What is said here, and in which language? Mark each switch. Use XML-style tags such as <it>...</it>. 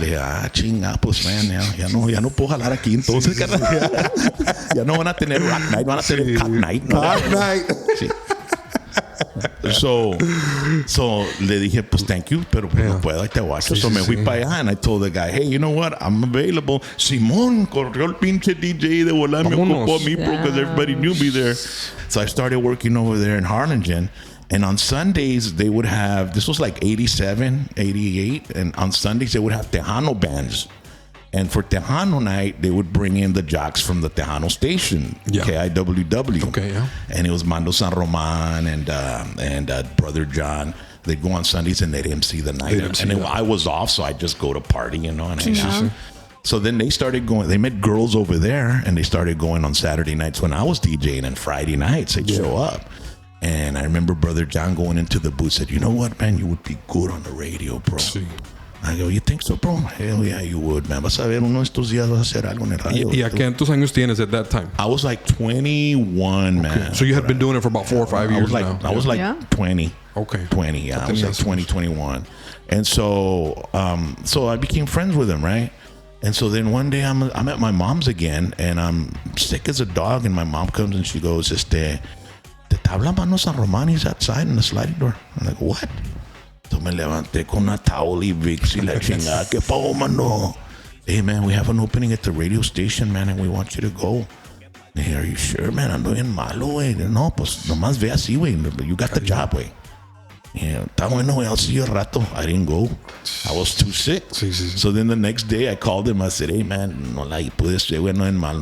<es>Le dije, chinga, pues, man, ya no puedo jalar aquí entonces, carnal. Ya no van a tener</es> <en>rock night,</en> <es>van a tener</es> <en>cat night.</en> <es>¿no?</es> <en>Cat night.</en> <es>Sí. So le dije, pues,</es> <en>thank you,</en> <es>pero pues, no puedo, ahí te guacho.</es> <en>So me fui para allá, and I told the guy, hey, you know what, I'm available.</en> <es>Simón, corrió el pinche DJ de volar, me ocupó a mí,</es> <en>because everybody knew me there. So I started working over there in Harlingen. And on Sundays, they would have, this was like 87, 88. And on Sundays, they would have Tejano bands. And for Tejano night, they would bring in the jocks from the Tejano station, KIWW. Okay, yeah. And it was Mando San Roman and Brother John. They'd go on Sundays and they'd MC the night. I was off, so I'd just go to party, and so then they started going, they met girls over there, and they started going on Saturday nights when I was DJing, and Friday nights they'd show up. And I remember Brother John going into the booth, said, you know what, man, you would be good on the radio, bro.</en> <es>Sí.</es> <en>I go, you think so, bro? Hell yeah, you would, man.</en> <es>Vas a ver, uno de estos días vas a hacer algo en el radio. ¿Y a cuántos años tienes</es> <en>at that time? I was like 21, man. So you had been doing it for about 4 or 5 years now. I was like 20. Okay. 20, yeah. I was like 20, 21. And so I became friends with him, right? And so then one day I'm at my mom's again, and I'm sick as a dog, and my mom comes and she goes,</en> <es>te habla Mano San Román,</es> <en>he's outside in the sliding door. I'm like, what?</en> <es>So me levanté con una towel y Vicks y la chingada. ¿Qué pago, mano?</es> <en>Hey, man, we have an opening at the radio station, man, and we want you to go. Hey, are you sure, man?</en> <es>Ando bien malo, güey. No, pues nomás ve así, güey.</es> <en>You got the job,</en> <es>güey.</es> <en>Yeah,</en> <es>está bueno,</es> <en>I'll see you</en> <es>al rato.</es> <en>I didn't go. I was too sick.</en> <es>Sí, sí, sí.</es> <en>So then the next day I called him. I said, hey, man,</en> <es>no la puedes, güey, no es mal.</es>